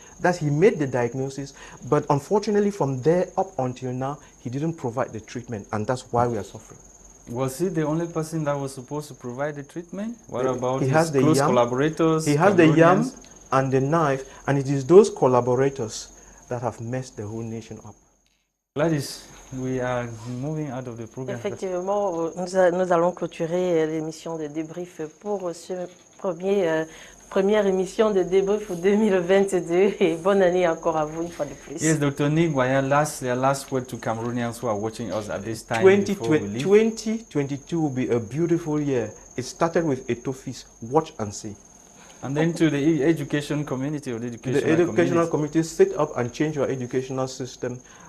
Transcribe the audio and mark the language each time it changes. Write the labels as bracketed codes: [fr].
[en] That he made the diagnosis, but unfortunately from there up until now, he didn't provide the treatment, and that's why we are suffering. Was he the only person that was supposed to provide the treatment? What about his has the close yam, collaborators? He has the yam and the knife, and it is those collaborators that have messed the whole nation up. Gladys, we are moving out of the program. [fr] Effectivement, nous allons clôturer l'émission de débrief pour ce première émission de débrief pour 2022, et bonne année encore à vous une fois de plus. [en] Yes, Dr. Ngwanyam, last word to Cameroonians who are watching us at this time. 2022 will be a beautiful year. It started with Etofis, watch and see. And then to the education community or the educational community, sit up and change your educational system.